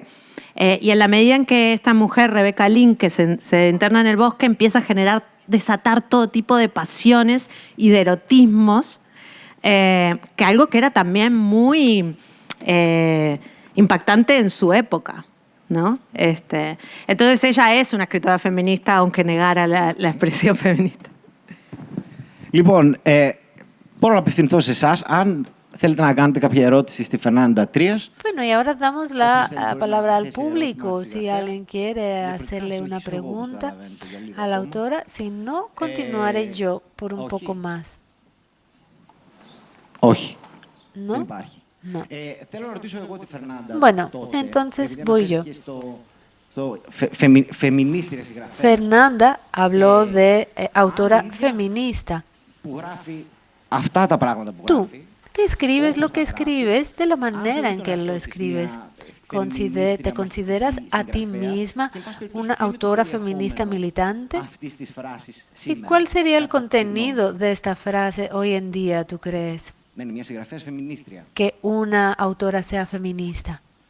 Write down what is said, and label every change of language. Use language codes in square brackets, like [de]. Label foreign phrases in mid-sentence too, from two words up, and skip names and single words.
[es] Y en la medida en que esta mujer, Rebecca Lynn, que se interna en el bosque, empieza a desatar todo tipo de pasiones y de erotismos, que algo que era también muy impactante en su época, ¿no? Entonces ella es una escritora feminista, aunque negara la expresión feminista. [el] Λοιπόν, μπορώ να απευθυνθώ σε εσάς, αν θέλετε να κάνετε κάποια ερώτηση στη Φερνάντα Τρίας. [es] Bueno, y ahora damos la palabra al público, si alguien quiere hacerle una pregunta a la autora. Si no, continuaré yo por un poco más. [el] Όχι. [es] ¿No? [el] Δεν υπάρχει. [es] No. [el] Θέλω να ρωτήσω εγώ τη Φερνάντα. [es] Bueno, entonces voy yo. [el] Feminίστρια συγγραφέα. [es] Fernanda habló de autora feminista. [el] Που γράφει αυτά τα πράγματα που [es] Tú, [el] γράφει. [es] que escribes lo que escribes de la manera en que lo escribes. ¿Te consideras a ti misma una autora feminista militante? ¿Y cuál sería el contenido de esta frase hoy en día, tú crees? Que una autora sea feminista.